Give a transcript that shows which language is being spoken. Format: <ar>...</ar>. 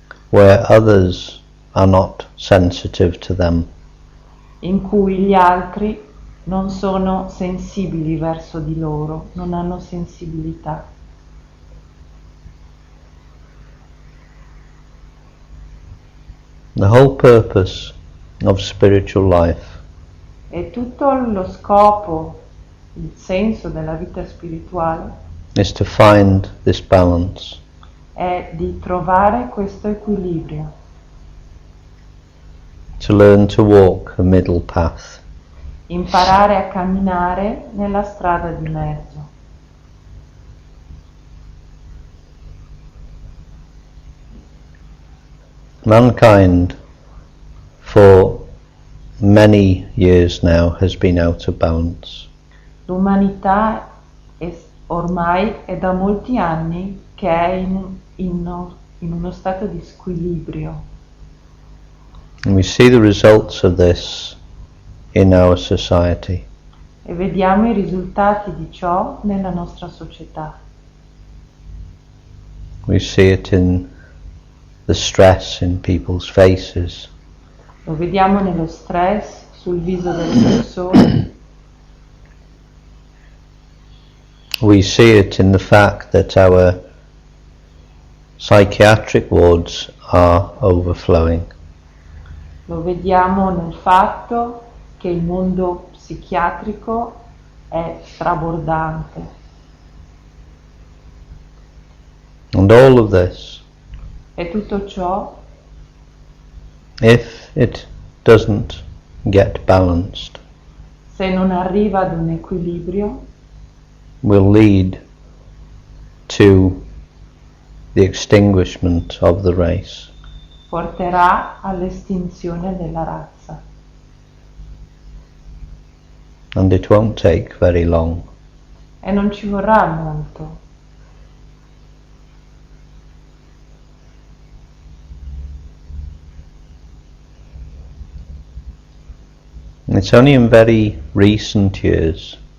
<en>where others are not sensitive to them.</en> <it>in cui gli altri non sono sensibili verso di loro, non hanno sensibilità.</it> <en>The whole purpose of spiritual life</en> <it>E tutto lo scopo, il senso della vita spirituale</it> <en>is to find this balance,</en> <it>è di trovare questo equilibrio,</it> <en>to learn to walk a middle path.</en> <it>imparare a camminare nella strada di mezzo.</it> <en>Mankind for many years now has been out of balance.</en> <it>L'umanità ormai è da molti anni che è in uno stato di squilibrio</it> <en>And we see the results of this in our society.</en> <it>e vediamo i risultati di ciò nella nostra società.</it> <en>We see it in the stress in people's faces.</en> <it>Lo vediamo nello stress sul viso delle persone.</it> <en>We see it in the fact that our psychiatric wards are overflowing.</en> <it>Lo vediamo nel fatto che il mondo psichiatrico è strabordante.</it> <en>And all of this,</en> <it>E tutto ciò,</it> <en>if it doesn't get balanced,</en> <it>se non arriva ad un equilibrio,</it> <en>will lead to the extinguishment of the race.</en> <it>porterà all'estinzione della razza.</it> <en>And it won't take very long.</en> <it>E non ci vorrà molto.</it> <en>It's only in very recent years</en>